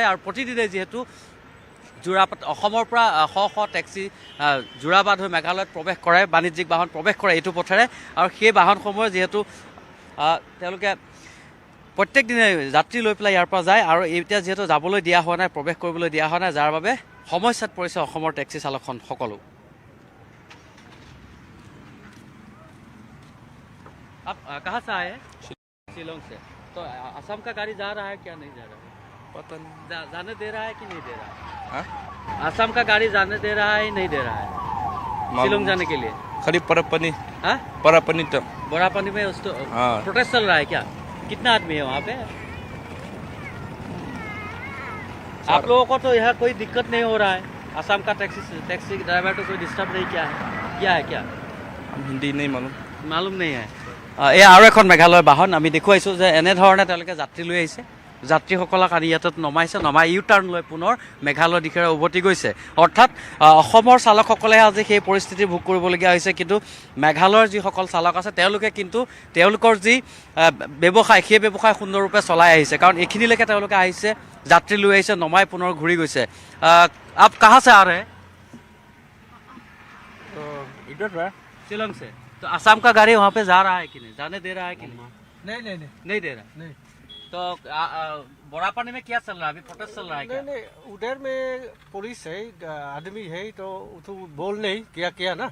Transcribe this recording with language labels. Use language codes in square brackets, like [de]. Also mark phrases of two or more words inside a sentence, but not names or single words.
[as] আৰু প্ৰতিদিনে যিহেতু অসমৰ পৰা শ টেক্সি যোৰাবাট হৈ মেঘালয়ত প্ৰৱেশ কৰে, বাণিজ্যিক বাহন প্ৰৱেশ কৰে এইটো পথেৰে, আৰু সেই বাহনসমূহে যিহেতু তেওঁলোকে প্ৰত্যেক দিনে যাত্ৰী লৈ পেলাই ইয়াৰ পৰা যায় আৰু এতিয়া যিহেতু যাবলৈ দিয়া হোৱা নাই, প্ৰৱেশ কৰিবলৈ দিয়া হোৱা নাই, যাৰ বাবে সমস্যাত পৰিছে অসমৰ টেক্সি চালক সকলো। [hi] कहाँ से आए हैं? शिलोंग से। तो असम का गाड़ी जा रहा है क्या नहीं जा रहा है? पता नहीं। जाने दे रहा है कि नहीं दे रहा है? हाँ? असम का गाड़ी जाने दे रहा है नहीं दे रहा है शिलोंग जाने के लिए? खाली परापनी। हाँ? परापनी तो बड़ापनी में उसको प्रोटेस्ट चल रहा है क्या? कितना आदमी है वहाँ पे? आप लोगों को तो यहाँ कोई दिक्कत नहीं हो रहा है? असम का टैक्सी ड्राइवर को कोई डिस्टर्ब नहीं किया है क्या? हम हिंदी नहीं मालूम नहीं है। [as] এই আৰু এখন মেঘালয়ৰ বাহন আমি দেখুৱাইছোঁ যে এনেধৰণে তেওঁলোকে যাত্ৰী লৈ আহিছে, যাত্ৰীসকলক আনি ইয়াত নমাই ইউ টাৰ্ণ লৈ পুনৰ মেঘালয়ৰ দিশেৰে উভতি গৈছে। অৰ্থাৎ অসমৰ চালকসকলেহে আজি সেই পৰিস্থিতি ভোগ কৰিবলগীয়া হৈছে, কিন্তু মেঘালয়ৰ যিসকল চালক আছে তেওঁলোকে কিন্তু তেওঁলোকৰ যি ব্যৱসায় সেই ব্যৱসায় সুন্দৰৰূপে চলাই আহিছে, কাৰণ এইখিনিলৈকে তেওঁলোকে আহিছে, যাত্ৰী লৈ আহিছে, নমাই পুনৰ ঘূৰি গৈছে। [hi] आप कहाँ से आ रहे हैं? तो इधर है शिलोंग से। तो असम का गाड़ी वहाँ पे जा रहा है कि नहीं, जाने दे रहा है कि नहीं? नहीं दे रहा नहीं। तो बड़ापानी में क्या चल रहा है अभी? प्रोटेस्ट चल रहा है क्या? नहीं, उधर में पुलिस है, आदमी है, तो बोल नहीं किया ना।